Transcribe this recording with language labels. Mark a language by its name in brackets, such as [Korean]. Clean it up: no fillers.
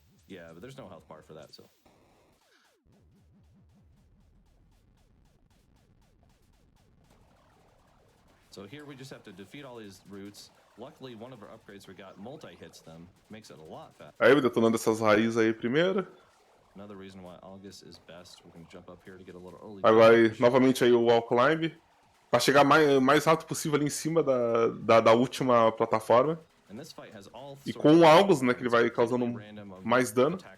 [English] Yeah, but there's no health bar for that, so. So here we just have to defeat all these roots. Luckily, one of our upgrades we got multi-hits them. Makes it a lot faster. [Portuguese] Aí, detonando essas raízes aí primeiro. [English] Another reason why August is best. We're going to jump up here to get a little early. [Portuguese] Agora, novamente aí o wall climb. Pra chegar mais rápido possível ali em cima da última plataforma. E com o Algus, né, que ele vai causando mais dano.